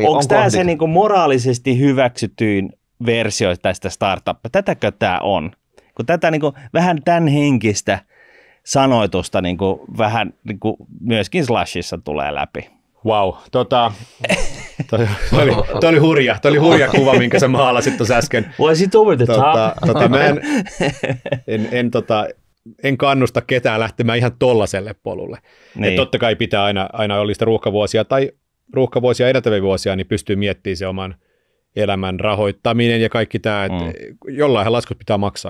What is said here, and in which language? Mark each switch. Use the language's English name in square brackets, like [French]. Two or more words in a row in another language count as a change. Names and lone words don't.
[Finnish] Onko tämä se niinku moraalisesti hyväksytyin versio tästä startuppia? Tätäkö tämä on? Kun tätä niinku, vähän tämän henkistä sanoitusta niinku, vähän niinku, myöskin Slashissa tulee läpi. Wow, toi oli hurja kuva, minkä sä maalasit tuossa äsken. [English] Was it over the top? [Finnish] Mä en kannusta ketään lähtemään ihan tollaselle polulle. Niin. Totta kai pitää aina olla sitä ruuhkavuosia tai ruuhkavuosia edeltäviä vuosia, niin pystyy miettimään se oman elämän rahoittaminen ja kaikki tämä, että jollain laskut pitää maksaa.